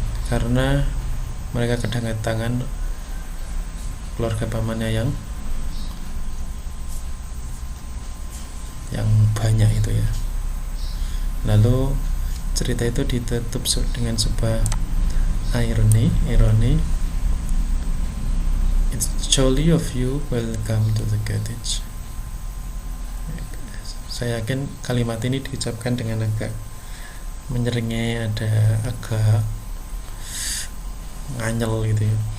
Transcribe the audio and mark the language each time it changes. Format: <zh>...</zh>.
<id>Karena mereka kedatangan keluarga pamannya yang banyak itu ya. Lalu cerita itu ditutup dengan sebuah ironi.</id> <en>It's jolly of you, welcome to the cottage.</en> <id>Saya yakin kalimat ini diucapkan dengan agak menyeringai, ada agak nganyel gitu ya.</id>